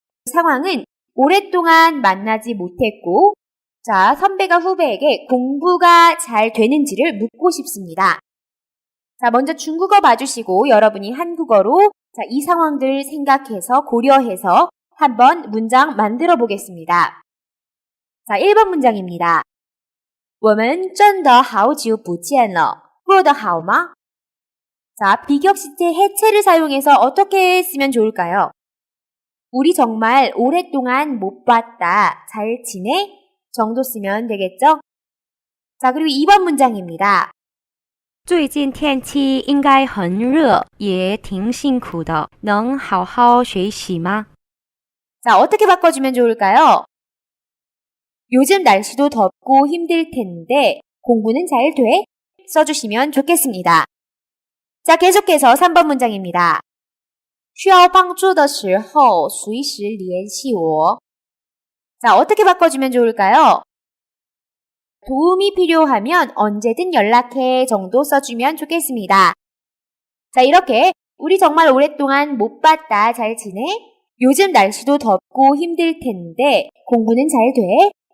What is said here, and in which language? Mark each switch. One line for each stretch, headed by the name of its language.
Korean: 상황은 오랫동안 만나지 못했고, 자, 선배가 후배에게 공부가 잘 되는지를 묻고 싶습니다. 자, 먼저 중국어 봐주시고 여러분이 한국어로 자, 이 상황들 생각해서 고려해서 한번 문장 만들어 보겠습니다. 자, 1번 문장입니다.
Chinese: 我们真的好久不见了过得好吗?
Korean: 자, 비격식제 해체를 사용해서 어떻게 쓰면 좋을까요? 우리 정말 오랫동안 못 봤다. 잘 지내? 정도 쓰면 되겠죠? 자, 그리고 2번 문장입니다.
Chinese: 最近天气应该很热，也挺辛苦的，能好好学习吗?
Korean: 자, 어떻게 바꿔주면 좋을까요? 요즘 날씨도 덥고 힘들 텐데 공부는 잘 돼? 써주시면 좋겠습니다. 자, 계속해서 3번 문장입니다.
Chinese: 需要帮助的时候随时联系我.
Korean: 자, 어떻게 바꿔주면 좋을까요? 도움이 필요하면 언제든 연락해 정도 써주면 좋겠습니다. 자, 이렇게 우리 정말 오랫동안 못 봤다. 잘 지내? 요즘 날씨도 덥고 힘들 텐데 공부는 잘 돼?